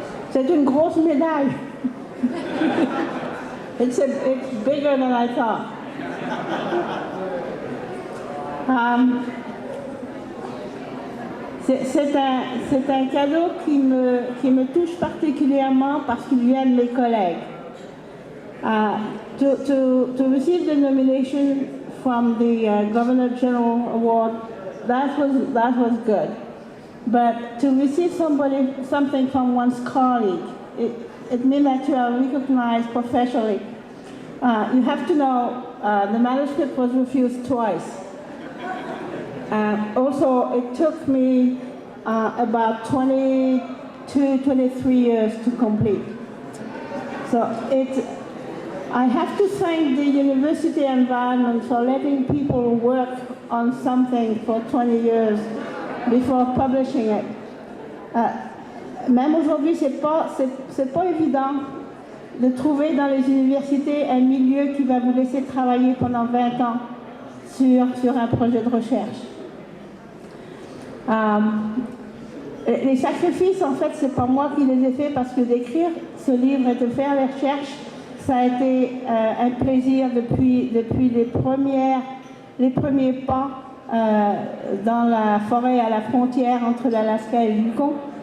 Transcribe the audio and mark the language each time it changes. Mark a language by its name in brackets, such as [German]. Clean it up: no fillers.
[French] C'est une grosse médaille. [English] It's bigger than I thought. [French] C'est un cadeau qui me touche particulièrement parce qu'il vient de mes collègues. [English] To receive the nomination from the Governor General Award, that was good. But to receive something from one's colleague, it means that you are recognized professionally. You have to know the manuscript was refused twice. Also, it took me about 22, 23 years to complete. So I have to thank the university environment for letting people work on something for 20 years before publishing it. [French] Même aujourd'hui, c'est pas évident de trouver dans les universités un milieu qui va vous laisser travailler pendant 20 ans sur un projet de recherche. Les sacrifices, en fait, c'est pas moi qui les ai faits parce que d'écrire ce livre et de faire les recherches, ça a été un plaisir depuis les premiers pas dans la forêt à la frontière entre l'Alaska et le Yukon.